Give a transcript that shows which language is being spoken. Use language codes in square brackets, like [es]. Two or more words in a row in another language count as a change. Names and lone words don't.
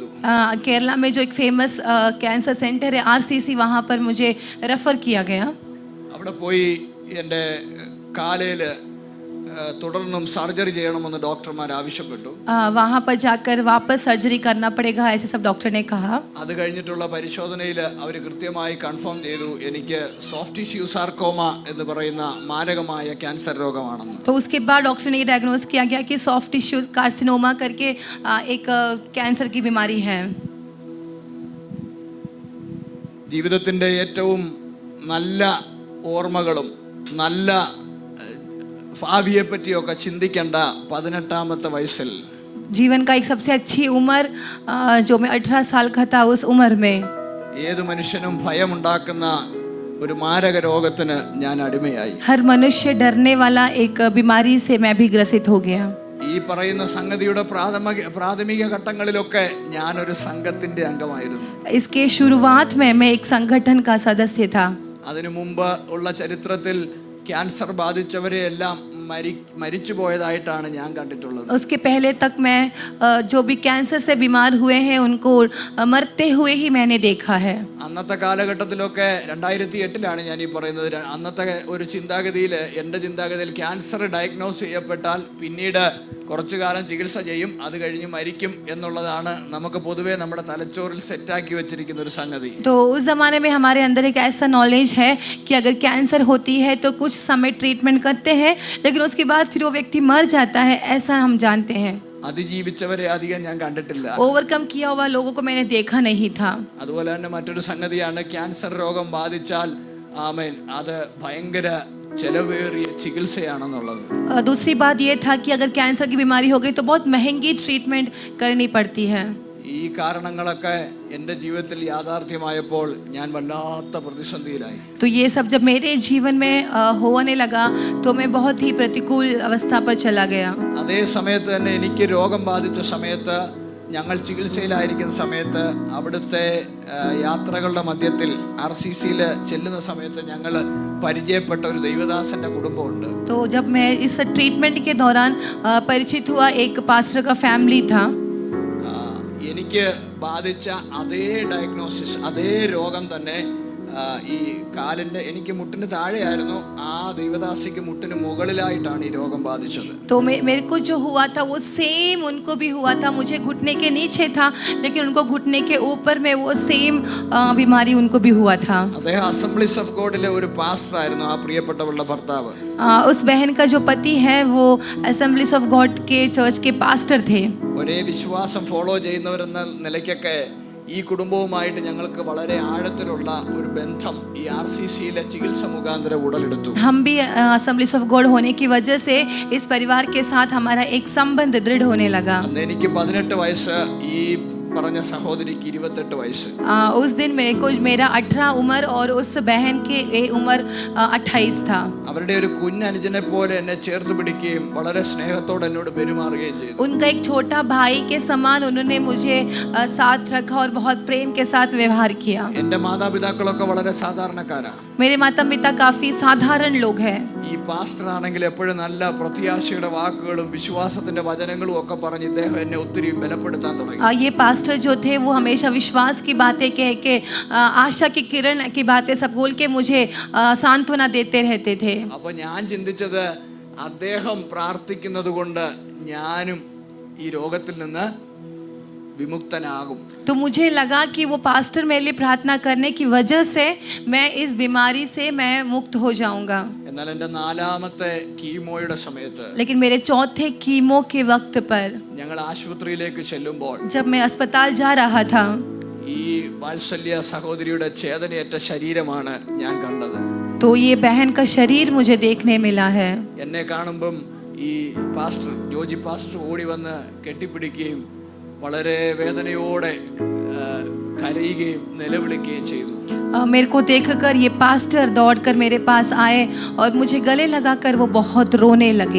[hi] केरला में जो एक [en] famous cancer center [hi] है RCC, वहाँ पर मुझे रेफर किया गया. [ml] അവിടെ പോയി എൻ്റെ കാലയിൽ തുടർന്നും സർജറി ചെയ്യണമെന്ന് ഡോക്ടർമാർ ആവശ്യപ്പെട്ടു. [hi] वहाँ पर जाकर वापस सर्जरी करना पड़ेगा ऐसे सब डॉक्टर ने कहा. [ml] അത് കഴിഞ്ഞിട്ടുള്ള പരിശോധനയിൽ അവർ കൃത്യമായി കൺഫേം ചെയ്തു എനിക്ക് [en] soft tissue sarcoma [ml] എന്ന് പറയുന്ന മാരകമായ ക്യാൻസർ രോഗമാണെന്ന്. [hi] तो उसके बाद डॉक्टर ने ये डायग्नोज किया गया कि [en] soft tissue carcinoma [hi] करके एक कैंसर की बीमारी है. [ml] ജീവിതത്തിൻ്റെ ഏറ്റവും നല്ല ഓർമ്മകളും നല്ല ഭാവിയെ പറ്റിയൊക്കെ ചിന്തിക്കേണ്ട 18ാമത്തെ വയസ്സിൽ [hi] जीवन का एक सबसे अच्छी उम्र जो मैं 18 साल का था, उस उम्र में [ml] ഏത് മനുഷ്യനും ഭയമുണ്ടാക്കുന്ന ഒരു മാരക രോഗത്തിന് ഞാൻ അടിമയായി. [hi] हर मनुष्य डरने वाला एक बीमारी से मैं भी ग्रसित हो गया. [ml] ഈ പറയുന്ന സംഗതിയുടെ പ്രാഥമിക ഘട്ടങ്ങളിലൊക്കെ ഞാനൊരു സംഘത്തിന്റെ അംഗമായിരുന്നു. [hi] इसके शुरुआत में मैं एक संगठन का सदस्य था. [ml] അതിനു മുമ്പ് ഉള്ള ചരിത്രത്തിൽ ക്യാൻസർ ബാധിച്ചവരെ എല്ലാം മരിച്ചു പോയതായിട്ടാണ് ഞാൻ കണ്ടിട്ടുള്ളത്. [hi] उसके पहले तक मैं जो भी कैंसर से बीमार हुए हैं उनको मरते हुए ही मैंने देखा है. [ml] അന്നത്തെ കാലഘട്ടത്തിലൊക്കെ 2008 ഞാൻ ഈ പറയുന്നത്. അന്നത്തെ ഒരു ചിന്താഗതിയിൽ, എൻ്റെ ചിന്താഗതിയിൽ [en] cancer diagnose [ml] ചെയ്യപ്പെട്ടാൽ പിന്നീട് കുറച്ചു കാലം ചികിത്സ ചെയ്യും, അത് കഴിഞ്ഞ് മരിക്കും എന്നുള്ളതാണ് നമുക്ക് പൊതുവേ നമ്മുടെ തലച്ചോറിൽ സെറ്റാക്കി വെച്ചിരിക്കുന്ന ഒരു സംഗതി. [hi] तो उस ज़माने में हमारे अंदर एक ऐसा नॉलेज है कि अगर कैंसर होती है तो कुछ समय ट्रीटमेंट करते हैं, लेकिन उसके बाद फिर वो व्यक्ति मर जाता है, ऐसा हम जानते हैं. [ml] അതിജീവിച്ചവരെ അധികം ഞാൻ കണ്ടിട്ടില്ല. [hi] ओवरकम किया हुआ लोगों को मैंने देखा नहीं था. [ml] അതുപോലെ തന്നെ മറ്റൊരു സംഗതിയാണ്, ക്യാൻസർ രോഗം ബാധിച്ചാൽ ആമേൻ അത് ഭയങ്കര ചെലവേറിയ ചികിത്സയാണെന്നുള്ളത്. [hi] दूसरी बात ये था कि अगर कैंसर की बीमारी हो गई तो बहुत महंगी ट्रीटमेंट करनी पड़ती है. [ml] ഈ കാരണങ്ങളൊക്കെ എൻ്റെ ജീവിതത്തിൽ യാഥാർത്ഥ്യമായപ്പോൾ ഞാൻ വല്ലാത്ത പ്രതിസന്ധിയിലായി. [hi] तो ये सब जब मेरे जीवन में होने लगा तो मैं बहुत ही प्रतिकूल अवस्था पर चला गया. [ml] അതേ സമയത്ത് തന്നെ എനിക്ക് രോഗം ബാധിച്ച സമയത്ത്, ഞങ്ങൾ ചികിത്സയിലായിരിക്കുന്ന സമയത്ത്, അവിടുത്തെ യാത്രകളുടെ മധ്യത്തിൽ RCCയിൽ ചെല്ലുന്ന സമയത്ത് ഞങ്ങൾ പരിചയപ്പെട്ട ഒരു ദൈവദാസന്റെ കുടുംബമുണ്ട്. [hi] तो जब मैं इस ट्रीटमेंट के दौरान परिचित हुआ एक पास्टर का फैमिली था. [ml] എനിക്ക് ബാധിച്ച അതേ ഡയഗ്നോസിസ്, അതേ രോഗം തന്നെ ഈ കാലിൻ്റെ എനിക്ക് മുട്ടിന് താഴെയായിരുന്നു, ആ ദൈവദാസിക്ക് മുട്ടിന് മുകളിലായിട്ടാണ് ഈ രോഗം ബാധിച്ചത്. [hi] तो मेरे को जो हुआ था वो सेम उनको भी हुआ था. मुझे घुटने के नीचे था, लेकिन उनको घुटने के ऊपर में वो सेम बीमारी उनको भी हुआ था. [ml] അദ്ദേഹം അസംബ്ലീസ് ഓഫ് ഗോഡിലെ ഒരു പാസ്റ്റർ ആയിരുന്നു, ആ പ്രിയപ്പെട്ടവളുടെ ഭർത്താവ്. [hi] उस बहन का जो पति है वो असेंबलीज ऑफ गॉड के चर्च के पास्टर थे. [ml] ഒരേ വിശ്വാസം ഫോളോ ചെയ്യുന്നവരെന്ന നിലയ്ക്കൊക്കെ ഈ കുടുംബവുമായിട്ട് ഞങ്ങൾക്ക് വളരെ ആഴത്തിലുള്ള ഒരു ബന്ധം ഈ RCCയിലെ ചികിത്സ മുഖാന്തരം ഉടലെടുത്തു. [hi] हम भी असेंबलीज ऑफ गॉड होने की वजह से इस परिवार के साथ हमारा एक संबंध दृढ़ होने लगा. [ml] അന്ന് എനിക്ക് 18 വയസ്സ്, ഈ പറഞ്ഞ സഹോദരിക്ക് 28 വയസ്സ്. [hi] उस दिन मेरे को मेरा 18 उम्र और उस बहन के उम्र 28 था. [ml] അവരുടെ ഒരു കുഞ്ഞനുജനെ പോലെ എന്നെ ചേർത്ത് പിടിക്കുകയും വളരെ സ്നേഹത്തോടെ എന്നോട് പെരുമാറുകയും ചെയ്തു. [hi] उनका एक छोटा भाई के समान उन्होंने मुझे साथ रखा और बहुत प्रेम के साथ व्यवहार किया. [ml] എൻ്റെ മാതാപിതാക്കളൊക്കെ വളരെ സാധാരണക്കാരാണ്. [hi] मेरे माता पिता काफी साधारण लोग हैं. [ml] ഈ പാസ്റ്റർ ആണെങ്കിൽ എപ്പോഴും നല്ല പ്രത്യാശയുടെ വാക്കുകളും വിശ്വാസത്തിന്റെ വചനങ്ങളും ഒക്കെ പറഞ്ഞ് ഇദ്ദേഹം എന്നെ ഒത്തിരി ബലപ്പെടുത്താൻ തുടങ്ങി. [hi] ये पास्टर जो थे वो हमेशा विश्वास की बातें कह के आशा की किरण की बातें सब बोल के मुझे सांत्वना देते रहते थे. [ml] അപ്പോൾ ഞാൻ ചിന്തിച്ചത് അദ്ദേഹം പ്രാർത്ഥിക്കുന്നത് കൊണ്ട് ഞാനും ഈ രോഗത്തിൽ നിന്ന് വിമുക്തനാകും. [hi] तो मुझे लगा कि वो पास्टर मेरे लिए प्रार्थना करने की वजह से मैं इस बीमारी से मैं मुक्त हो जाऊंगा. [ml] എന്നാൽ എൻ്റെ 4ാമത്തെ കീമോയുടെ സമയത്ത്, [hi] लेकिन मेरे चौथे कीमो के वक्त पर [ml] ഞങ്ങൾ ആശുപത്രിയിലേക്ക് ചെല്ലുമ്പോൾ [hi] जब मैं अस्पताल जा रहा था, [ml] ഈ വാത്സല്യ സഹോദരിയുടെ ചേതനയേറ്റ ശരീരമാണ് ഞാൻ കണ്ടത്. [hi] तो ये बहन का शरीर मुझे देखने मिला है. [ml] എന്നെ കാണുമ്പം ഈ പാസ്റ്റർ ജോജി പാസ്റ്റർ ഓടി വന്ന് കെട്ടിപ്പിടിക്കുകയും വളരെ വേദനയോടെ കരയുകയും നിലവിളിക്കുകയും ചെയ്തു. [hi] मेरे को देखकर ये पास्टर दौड़कर मेरे पास आए और मुझे गले लगाकर वो बहुत रोने लगे.